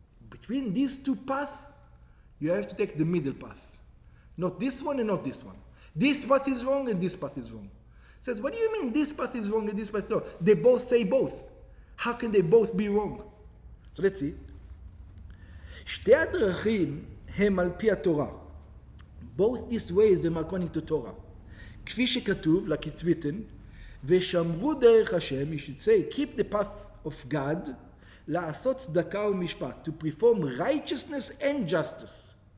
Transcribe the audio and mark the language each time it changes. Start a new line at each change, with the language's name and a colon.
English: Between these two paths, you have to take the middle path. Not this one and not this one. This path is wrong and this path is wrong. He says, what do you mean this path is wrong and this path is wrong? They both say both. How can they both be wrong? So let's see.
Hebrew: שתי הדרכים הם על פי התורה.
English: Both these ways
Hebrew: הם
English: according to Torah.
Hebrew: כפי שכתוב,
English: like it's written,
Hebrew: ושמרו דרך השם,
English: you should say, keep the path of God,
Hebrew: לעשות צדקה ומשפט,
English: to perform righteousness and justice.